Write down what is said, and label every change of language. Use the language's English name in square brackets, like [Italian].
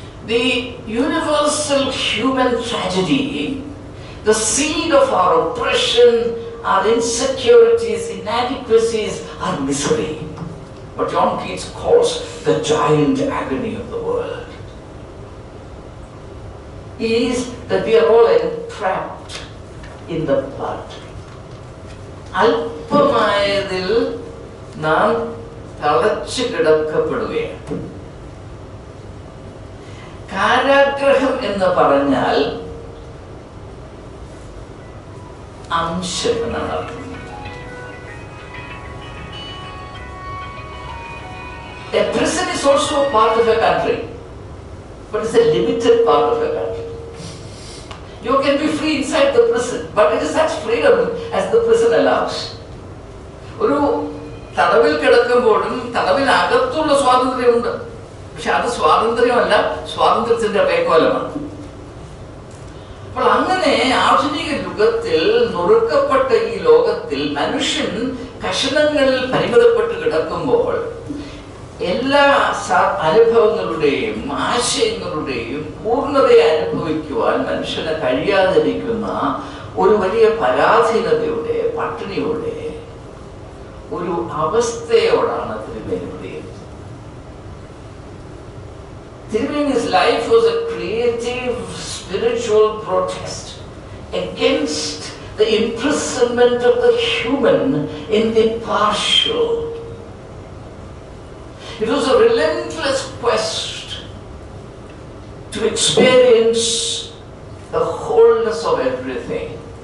[English] The universal human tragedy, the seed of our oppression, our insecurities, inadequacies, our misery, what John Keats calls the giant agony of the world, is that we are all entrapped in the blood. [Malayalam] അല്പമായതിൽ നാം തളച്ചു കിടക്കപ്പെടുകയാണ്. കാരാഗ്രഹം എന്ന് പറഞ്ഞാൽ അംശം എന്നാണ് അർത്ഥം. [English] A prison is also a part of a country, but it's a limited part of a country. You can be free inside the prison, but it is such freedom as the prison allows. [Malayalam] ഒരു തടവിൽ കിടക്കുമ്പോഴും തടവിനകത്തുള്ള സ്വാതന്ത്ര്യമുണ്ട്, പക്ഷെ അത് സ്വാതന്ത്ര്യമല്ല, സ്വാതന്ത്ര്യത്തിന്റെ വേഗോലമാണ്. അപ്പോൾ അങ്ങനെ ആധുനിക യുഗത്തിൽ നുറുക്കപ്പെട്ട ഈ ലോകത്തിൽ മനുഷ്യൻ കഷണങ്ങളിൽ പരിമിതപ്പെട്ട് കിടക്കുമ്പോൾ എല്ലാ അനുഭവങ്ങളുടെയും ആശയങ്ങളുടെയും പൂർണ്ണതയെ അനുഭവിക്കുവാൻ മനുഷ്യന് കഴിയാതിരിക്കുന്ന ഒരു വലിയ പരാധീനതയുടെ, പട്ടിണിയുടെ ഒരു അവസ്ഥയോടാണ് തിരുമേനി പ്രതികരിച്ചത്. [English] Tirumenis life was a creative spiritual protest against the imprisonment of the human in the partial. It was a relentless quest to experience the wholeness of everything.